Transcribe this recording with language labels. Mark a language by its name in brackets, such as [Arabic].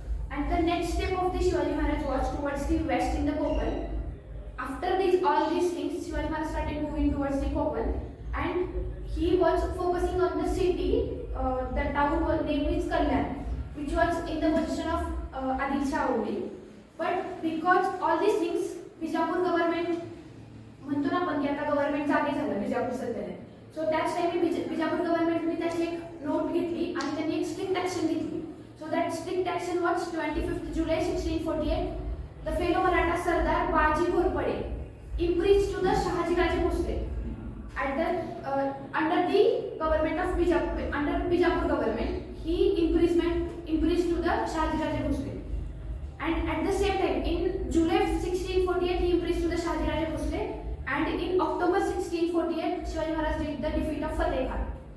[English] And the next step of the Shivaji Maharaj was towards the west in the Konkan. After all these things, Shivaji Maharaj started moving towards the Konkan, and he was focusing on the city. The town was named is Kalyan, which was in the position of Adil Shah only. But because all these things, Bijapur government [Marathi] म्हणतो ना आपण की आता government जागे झालं Bijapur सध्याने. So त्याच टाइमी बिजापूर गव्हर्नमेंटने त्याची एक नोट घेतली आणि त्यांनी एक स्ट्रिक्ट ॲक्शन घेतली. [English] So that strict action was 25 July 1648. The fellow Maratha sardar Baji Ghorpade impressed to the Shahajiraje Bhosle under the government of Bijapur, under Bijapur government, he impressed to the Shahajiraje Bhosle. And at the same time, in July 1648, he impressed to the Shahajiraje Bhosle, and in October 1648, Shivaji Maharaj did the defeat of Fateh Khan.